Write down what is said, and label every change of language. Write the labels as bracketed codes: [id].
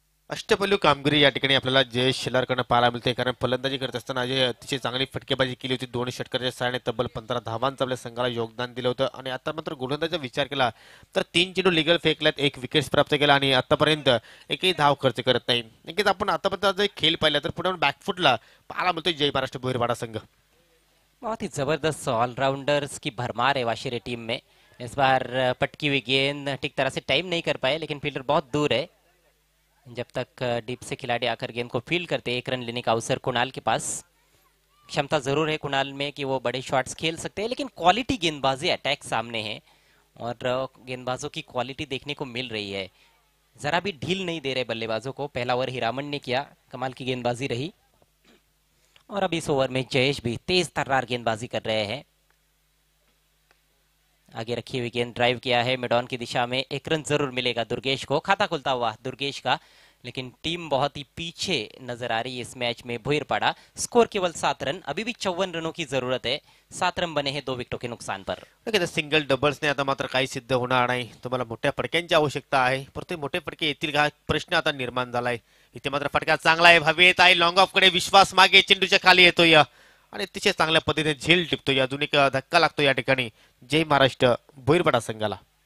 [mr] अष्टपैलू कामगिरी या ठिकाणी आपल्याला जयेश शेलारकडनं पाहायला मिळते. कारण फलंदाजी करत असताना अजय अतिशय चांगली फटकेबाजी केली होती. 2 षटकाराच्या सहाय्याने तब्बल 15 धावांचं आपल्या संघाला योगदान दिलं होतं. आणि आता मात्र गोलंदाजीचा विचार केला तर 3 चेंडू लिगल फेकल्यात, 1 विकेट प्राप्त केला आणि आतापर्यंत एकही धाव खर्च करत नाही. नक्कीच आपण आतापर्यंत जर खेळ पाहिला तर पुढे बॅकफुटला पाहायला मिळतोय जय महाराष्ट्र भोईरपाडा संघ. [hi] बहुत ही जबरदस्त ऑलराउंडर्स की भरमार है वाशिरे टीम में. इस बार पटकी हुई गेंद ठीक तरह से टाइम नहीं कर पाए लेकिन फील्डर बहुत दूर है. जब तक डीप से खिलाड़ी आकर गेंद को फील्ड करते 1 रन लेने का अवसर कुणाल के पास. क्षमता जरूर है कुणाल में कि वो बड़े शॉट्स खेल सकते हैं लेकिन क्वालिटी गेंदबाजी अटैक सामने है और गेंदबाजों की क्वालिटी देखने को मिल रही है. जरा भी ढील नहीं दे रहे बल्लेबाजों को. पहला ओवर हीरामन ने किया, कमाल की गेंदबाजी रही. और अब इस ओवर में जयेश भी तेज तर्रार गेंदबाजी कर रहे हैं. आगे रखी हुई गेंद ड्राइव किया है मिड ऑन की दिशा में. 1 रन जरूर मिलेगा दुर्गेश को. खाता खुलता हुआ दुर्गेश का. लेकिन टीम बहुत ही पीछे नजर आ रही है इस मैच में. भोईरपाड़ा स्कोर केवल 7 रन. अभी भी 54 रनों की जरूरत है. 7 रन बने हैं 2 विकेटों के नुकसान पर. [mr] सिंगल डबल्सने आता मात्र काही सिद्ध होणार नाही. तुम्हाला मोठ्या फटक्यांची आवश्यकता आहे. परंतु मोठे फटके येतील का प्रश्न आता निर्माण झालाय. इथे मात्र फटका चांगला आहे. हवेत आहे. लॉंग ऑफ कडे विश्वास मागे चेंडूच्या खाली येतोय आणि अतिशय चांगल्या पद्धतीने झेल टिपतोय. अजून एक धक्का लागतो या ठिकाणी जय महाराष्ट्र भोईरपाडा संघाला.